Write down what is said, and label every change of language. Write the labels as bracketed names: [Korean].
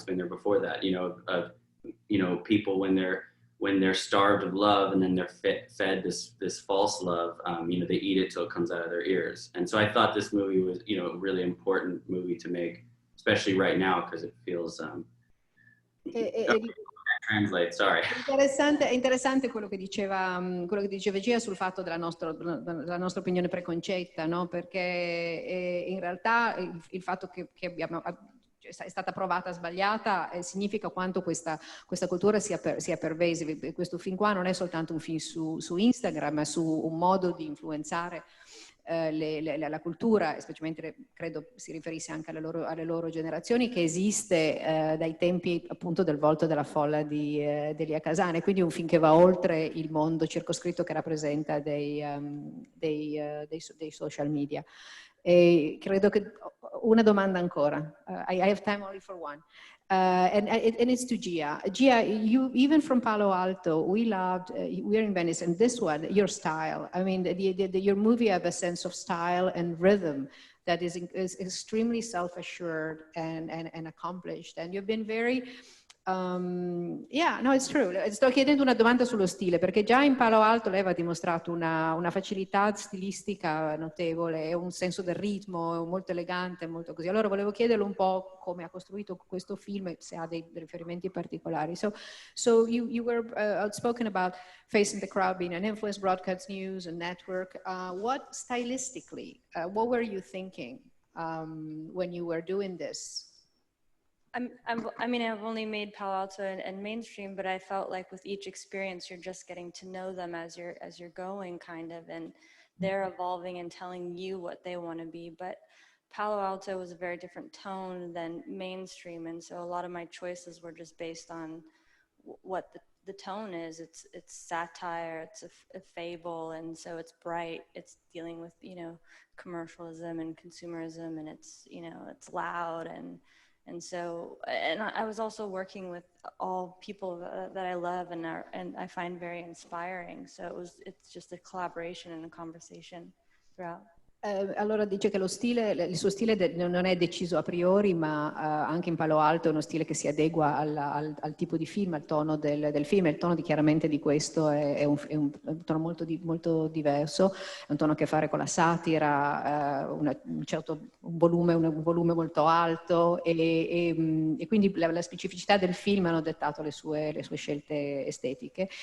[English] It's been there before that, you know, of you know, people when they're starved of love and then they're fed this false love, you know, they eat it till it comes out of their ears. And so I thought this movie was, you know, a really important movie to make, especially right now, because it feels translate, sorry. [Italian] È interessante quello che diceva Gia sul fatto della nostra opinione preconcetta, no? Perché in realtà il fatto che è stata provata sbagliata significa quanto questa cultura sia pervasive. Questo film qua non è soltanto un film su Instagram, ma su un modo di influenzare la cultura, specialmente credo si riferisse anche alle loro generazioni, che esiste dai tempi appunto del Volto della folla di Elia Kazan, quindi un film che va oltre il mondo circoscritto che rappresenta dei social media. E credo che una domanda ancora. [English] I have time only for one. And it's to Gia. Gia, you, even from Palo Alto, we loved, we're in Venice, and this one, your style. I mean, your movie have a sense of style and rhythm that is extremely self-assured and accomplished. And you've been very, yeah, no, it's true. [Italian] Sto chiedendo una domanda sullo stile, perché già in Palo Alto lei aveva dimostrato una facilità stilistica notevole e un senso del ritmo molto elegante, molto così. Allora volevo chiederle un po' come ha costruito questo film, se ha dei riferimenti particolari. [English] So you were outspoken about Facing the Crowd being an influence, broadcast news, and network. What stylistically, what were you thinking when you were doing this? I mean, I've only made Palo Alto and mainstream, but I felt like with each experience, you're just getting to know them as you're going, kind of, and they're evolving and telling you what they want to be. But Palo Alto was a very different tone than mainstream, and so a lot of my choices were just based on what the tone is. It's satire, it's a fable, and so it's bright. It's dealing with, you know, commercialism and consumerism, and it's, you know, it's loud and so, and I was also working with all people that I love and I find very inspiring. So it's just a collaboration and a conversation throughout. [Italian] Allora dice che il suo stile non è deciso a priori, ma anche in Palo Alto è uno stile che si adegua al tipo di film, al tono del film. Il tono chiaramente di questo è un tono molto diverso, è un tono a che fare con la satira, un volume molto alto e quindi la specificità del film hanno dettato le sue scelte estetiche.